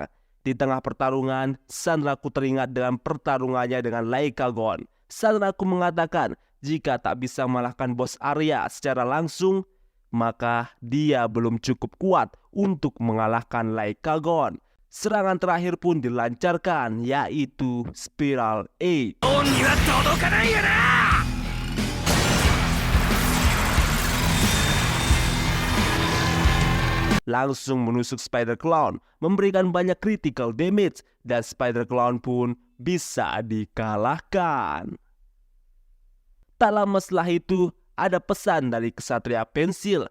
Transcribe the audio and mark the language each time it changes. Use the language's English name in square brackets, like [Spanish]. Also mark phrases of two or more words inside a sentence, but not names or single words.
[Indonesian] Di tengah pertarungan, Sanraku teringat dengan pertarungannya dengan Lycagon. Sanraku mengatakan jika tak bisa mengalahkan bos Arya secara langsung, maka dia belum cukup kuat untuk mengalahkan Lycagon. Serangan terakhir pun dilancarkan, yaitu Spiral 8. [Japanese] 王には届かないよな。 [Indonesian] Langsung menusuk Spider-Clown, memberikan banyak [English] critical damage, [Indonesian] dan Spider-Clown pun bisa dikalahkan. Tak lama setelah itu, ada pesan dari Ksatria Pensil.